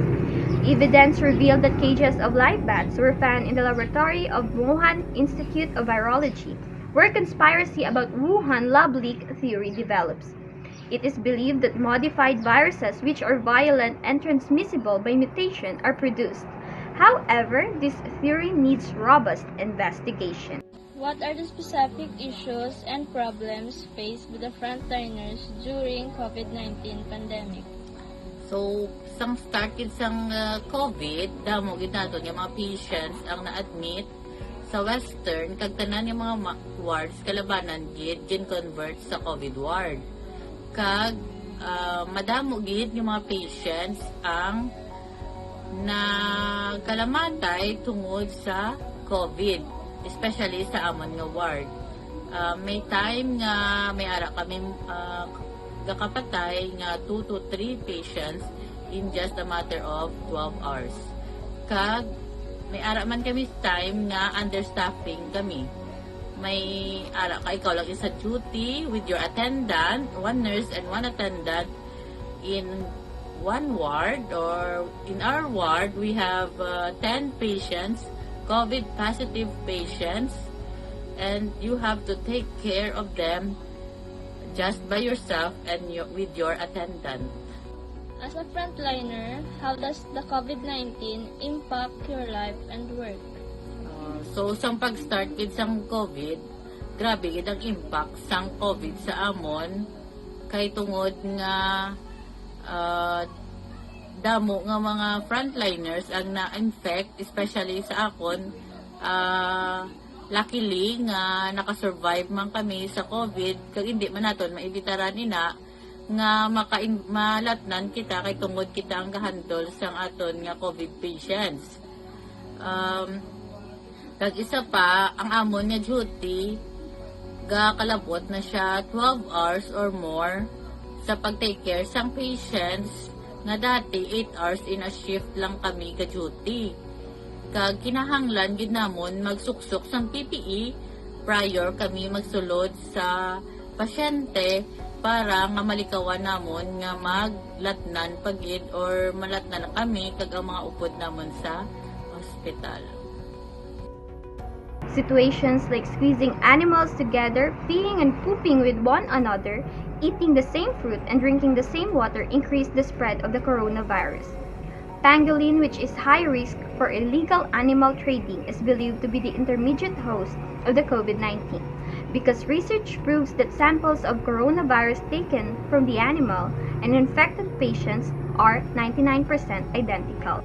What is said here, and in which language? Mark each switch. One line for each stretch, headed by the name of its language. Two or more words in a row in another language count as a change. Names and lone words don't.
English: Evidence revealed that cages of live bats were found in the laboratory of Wuhan Institute of Virology, where conspiracy about Wuhan lab leak theory develops. It is believed that modified viruses which are violent and transmissible by mutation are produced. However, this theory needs robust investigation. What are the specific issues and problems faced by the frontliners during COVID-19 pandemic?
Hiligaynon: So, sang start sang COVID, damo gid nato yung mga patients ang na-admit sa Western, kag tanan yung mga wards kalabanan gid convert sa COVID ward. Kag madamo gid yung mga patients ang na kalamatay tungod sa COVID, especially sa amon nga ward. May time nga may ara kami kakapatay nga
English: 2 to 3 patients in just a matter of 12 hours.
Hiligaynon: Kag may ara man kami time nga understaffing kami. May ara ka ikaw lang isa
English: duty with your attendant, one nurse and one attendant in one ward, or in our ward we have 10 patients, COVID positive patients, and you have to take care of them just by yourself and with your attendant. As a frontliner, how does the COVID-19 impact your life and work?
Hiligaynon: So sang pag-start gid sang COVID, grabe gid ang impact sang COVID sa amon kay tungod nga damo nga mga frontliners ang na-infect, especially sa akon. Luckily nga nakasurvive man kami sa COVID, kag hindi man naton maibitaran nina nga malatnan kita kay tungod kita ang gahandol sang aton nga COVID patients. Kag isa pa, ang amon nga duty gakalabot na siya
English: 12 hours or more
Hiligaynon: sa
English: pag-take care
Hiligaynon: sang patients nga dati
English: 8 hours in a shift
Hiligaynon: lang kami ka duty. Kag kinahanglan gid namon magsuksok sang PPE prior kami magsulod sa pasyente para nga malikawan namon nga maglatnan pagid or malatnan na kami kag ang mga upod namon sa hospital.
English: Situations like squeezing animals together, peeing and pooping with one another, eating the same fruit and drinking the same water increase the spread of the coronavirus. Pangolin, which is high risk for illegal animal trading, is believed to be the intermediate host of the COVID-19 because research proves that samples of coronavirus taken from the animal and infected patients are 99% identical.